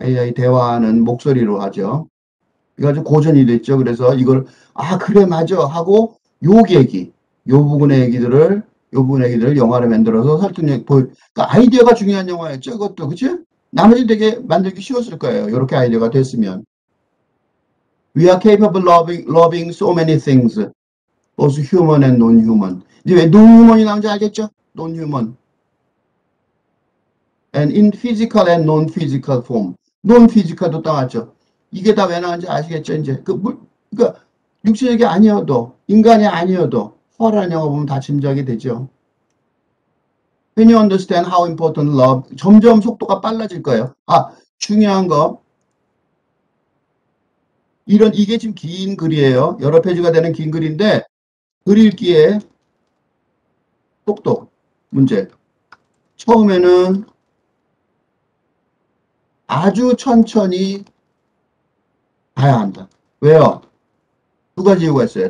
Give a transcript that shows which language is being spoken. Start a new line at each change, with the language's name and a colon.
Korean: AI 대화하는 목소리로 하죠. 이거 아주 고전이 됐죠. 그래서 이걸, 그래, 맞아. 하고, 요 부분의 얘기들을 영화로 만들어서 설득력, 그러니까 아이디어가 중요한 영화였죠. 그것도, 그치? 나머지 되게 만들기 쉬웠을 거예요. 이렇게 아이디어가 됐으면.
English: We are capable of loving so many things, both human and non-human.
Korean: 이제 왜 non-human이 나온지 알겠죠? non-human.
English: And in physical and non-physical form.
Korean: non-physical도 따왔죠. 이게 다 왜 나온지 아시겠죠? 이제 그러니까 육체적이 아니어도 인간이 아니어도 허라는 영화 보면 다 짐작이 되죠.
English: When you understand how important love,
Korean: 점점 속도가 빨라질 거예요. 중요한 거 이게 지금 긴 글이에요. 여러 페이지가 되는 긴 글인데 글 읽기에 속도 문제. 처음에는 아주 천천히 가야 한다. 왜요? 두 가지 이유가 있어요.